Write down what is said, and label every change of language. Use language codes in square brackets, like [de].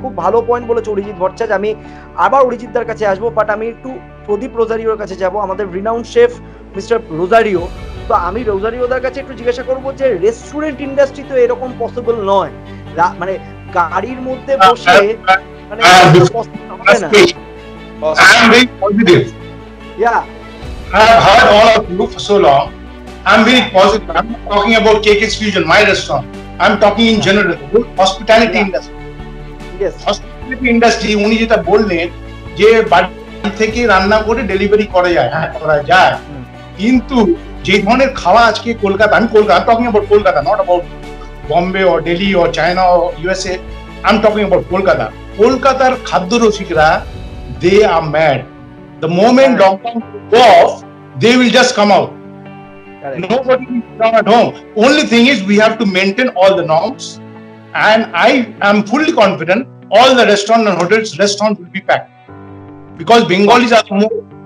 [bn] খুব ভালো পয়েন্ট বলেছে অরিজিৎ ভট্টাচার্য। আমি আবার অরিজিৎদার কাছে আসবো, বাট আমি একটু প্রদীপ রোজারিওর কাছে যাব, আমাদের রিনাউন্ড শেফ মিস্টার রোজারিও। তো আমি রোজারিওদার কাছে একটু জিজ্ঞাসা করবো যে রেস্টুরেন্ট ইন্ডাস্ট্রি তো এরকম পসিবল নয়, মানে গাড়ির মধ্যে বসে মানে হবে না। [en] I am very positive. Yeah. I have heard all of you for so long. I'm very positive. I'm not talking about KK's Fusion, my restaurant. I'm talking in general, the hospitality industry. Yes. Hospitality industry, [bn] উনি যেটা বললেন যে বাড়ি থেকে রান্না করে delivery করা যায়, হ্যাঁ করা যায়, কিন্তু যে ধরনের খাওয়া আজকে কলকাতা, আমি Kolkata, [en] talking about Kolkata, not about Bombay or Delhi or China or USA. I'm talking about Kolkata. [bn] কলকাতার খাদ্য রসিকরা, [en] they are mad. The moment lockdown go off, they will just come out. Correct. Nobody will come at home. Only thing is we have to maintain all the norms, and I am fully confident all the restaurants and restaurants will be packed, because Bengalis are more.